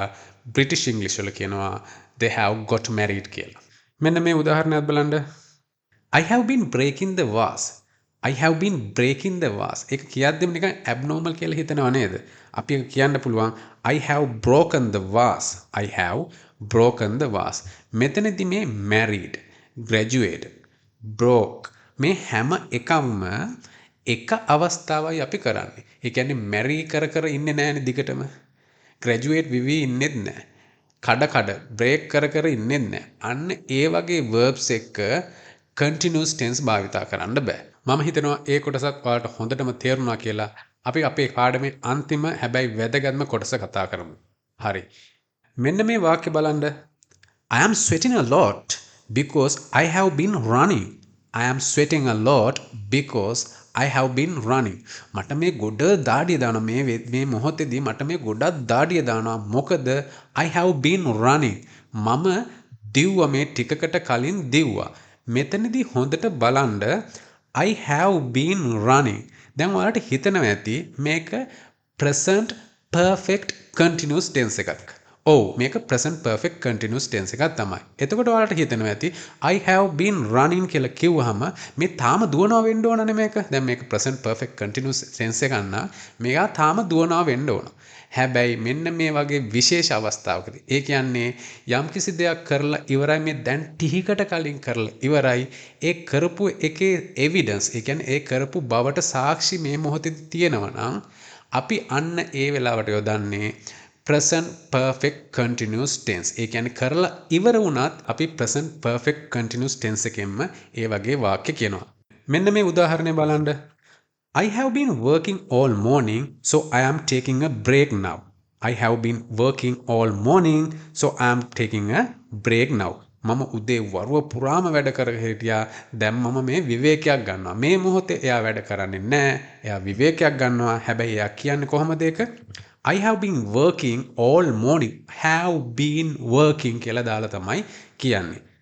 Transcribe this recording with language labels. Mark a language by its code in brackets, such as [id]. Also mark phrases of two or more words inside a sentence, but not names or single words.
[en] British English [si] වල කියනවා [en] they have got married [si] කියලා. මෙන්න මේ උදාහරණයක් බලන්න. [en] I have been breaking the vase. I have been breaking the vase. [si] ඒක කියද්දිම නිකන් abnormal කියලා හිතනව නේද? අපි ඒක කියන්න පුළුවන් [en] I have broken the vase. I have broken the vase. [si] මෙතනදී මේ [en] married, graduate, broke [si] මේ හැම එකක්ම එක අවස්ථාවයි අපි කරන්නේ. ඒ කියන්නේ marry කර කර ඉන්නේ නැහැනේ දිගටම. graduate විවි ඉන්නෙත් නැහැ. කඩ break කර කර ඉන්නෙත් නැහැ. අන්න ඒ වගේ verbs එක්ක [en] continuous tense [si] භාවිතා කරන්න බෑ. මම හිතනවා ඒ කොටසත් ඔයාලට හොඳටම තේරුණා කියලා. අපි අපේ පාඩමේ අන්තිම හැබැයි වැදගත්ම කොටස කතා කරමු. හරි. මෙන්න මේ වාක්‍ය බලන්න. [en] I am sweating a lot because I have been running. I am sweating a lot because I have been running. [si] මට මේ ගොඩ දාඩිය දානවා මේ මොහොතේදී මට මේ ගොඩක් දාඩිය දානවා. [en] මොකද I have been running. [si] මම දිව්වා මේ ටිකකට කලින් දිව්වා. මෙතනදී හොඳට බලන්න [en] I have been running. [si] දැන් ඔයාලට හිතෙනවා ඇති මේක [en] present perfect continuous tense [si] එකක්. ඔව් මේක [en] present perfect continuous tense [si] එකක් තමයි. එතකොට ඔයාලට හිතෙනවා ඇති [en] I have been running [si] කියලා කිව්වහම මේ තාම දුවනවා වෙන්න ඕනනේ මේක. දැන් මේක [en] present perfect continuous tense [si] එකක් නම් මේක තාම දුවනවා වෙන්න ඕන. හැබැයි මෙන්න මේ වගේ විශේෂ අවස්ථාවකදී ඒ කියන්නේ යම්කිසි දෙයක් කරලා ඉවරයි මේ දැන් ටිකකට කලින් කරලා ඉවරයි ඒ කරපු එකේ එවිඩන්ස් ඒ කියන්නේ ඒ කරපු බවට සාක්ෂි මේ මොහොතේදී තියෙනවා නම් අපි අන්න ඒ වෙලාවට යොදන්නේ [en] present perfect continuous tense. [si] ඒ කියන්නේ කරලා ඉවර වුණත් අපි [en] present perfect continuous tense [si] එකෙන්ම ඒ වගේ වාක්‍ය කියනවා. මෙන්න මේ උදාහරණය බලන්න. [en] I have been working all morning, so I am taking a break now. I have been working all morning, so I am taking a break now. [si] මම උදේ වරුව පුරාම වැඩ කරගෙන හිටියා. දැන් මම මේ විවේකයක් ගන්නවා. මේ මොහොතේ එයා වැඩ කරන්නේ නැහැ. එයා විවේකයක් ගන්නවා. හැබැයි එයා කියන්නේ කොහොමද ඒක? [en] I have been working all morning. Have been working [si] කියලා දාලා තමයි කියන්නේ.